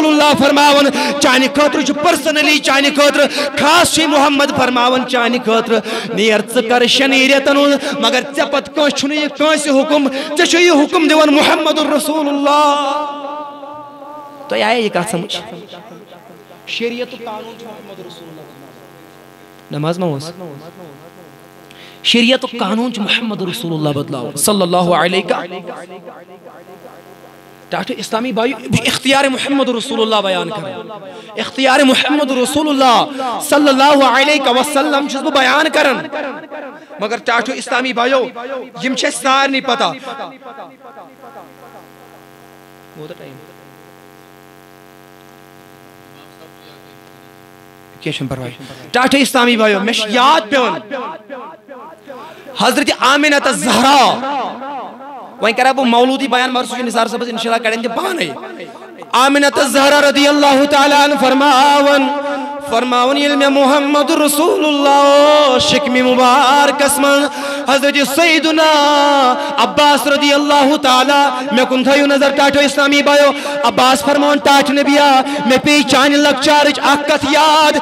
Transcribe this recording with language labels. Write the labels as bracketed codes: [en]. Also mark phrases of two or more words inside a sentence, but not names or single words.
[ks] اللہ فرماوان چانہِ خٲطرٕ چھُ پٔرسنلی چانہِ خٲطرٕ خاص چھُے محمد فرماوان چانہِ خٲطرٕ نیر ژٕ کر 6 رٮ۪تن ہُنٛد مگر ژےٚ پتہٕ کٲنٛسہِ چھُنہٕ یہِ کٲنٛسہِ حُکم ژےٚ چھُے یہِ حُکم دِوان محمد رسول اللہ تۄہہِ آیا یہِ کتھ سمجھ شریعتُک قانوٗن چھُ محمد رسول اللہ نماز ما اوس شریعتُک قانوٗن چھُ محمد رسول اللہ بدلاوُن [ar] صلی اللہ علیہ [ks] ٹاٹھ اسلامی بھائی اختیار محمد رسول اللہ بیان کرن اختیار محمد رسول اللہ [ar] صلی اللہ علیہ وسلم [ks] چھُس بہٕ بیان کرن مگر ٹاٹھ اسلامی بھائیو یم چھِ اَسہِ سارنٕے پتہ کیٚنٛہہ چھُنہٕ پرواے ٹاٹھ اسلامی بھائیو مےٚ چھُ یاد پیوان حضرت آمینہ الزہرا وہیں کرا بہٕ مولوٗدی بیان مگر سُہ چھُ نثار صٲبس انشاءاللہ کڑن تِم پانے آمینہ الزہرا [ar] رضی اللہ تعالیٰ عنہ [ks] فرماون ییٚلہِ مےٚ محمد رسول اللہ شکمہِ مبارکس منٛز حضرت سیدنا عباس [ar] رضی اللہ تعالیٰ [ks] مےٚ کُن تھٲیِو نظر ٹاٹھو اسلامی بھایو عباس فرماون ٹاٹھ نبیہ مےٚ پیٚیہِ چانہِ لۄکچارٕچ اکھ کتھ یاد